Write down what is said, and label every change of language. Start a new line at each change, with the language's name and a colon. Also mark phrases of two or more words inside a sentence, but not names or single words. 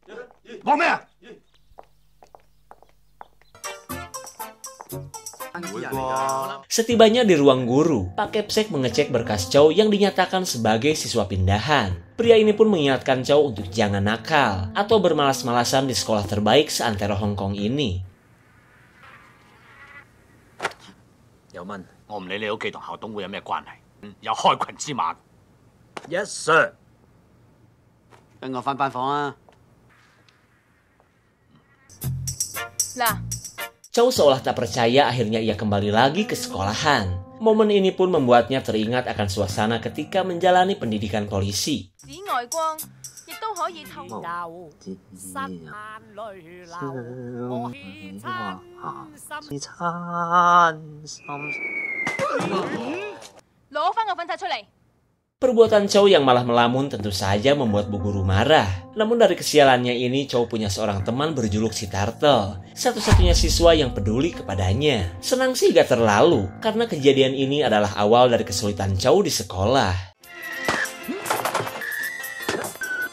Indonesian: Setibanya di ruang guru, Pak Kepsek mengecek berkas Chow yang dinyatakan sebagai siswa pindahan. Pria ini pun mengingatkan Chow untuk jangan nakal atau bermalas-malasan di sekolah terbaik seantero Hong Kong ini.
English: Yes, sir.
Cantonese: 跟我返班房啊。
Indonesian: Lah, Chow seolah tak percaya akhirnya ia kembali lagi ke sekolahan. Momen ini pun membuatnya teringat akan suasana ketika menjalani pendidikan polisi.
Cantonese: 紫外光亦都可以透攞翻個粉刷出嚟。
Indonesian: Perbuatan Chow yang malah melamun tentu saja membuat Bu Guru marah. Namun dari kesialannya ini, Chow punya seorang teman berjuluk si Turtle, satu-satunya siswa yang peduli kepadanya. Senang sih gak terlalu, karena kejadian ini adalah awal dari kesulitan Chow di sekolah.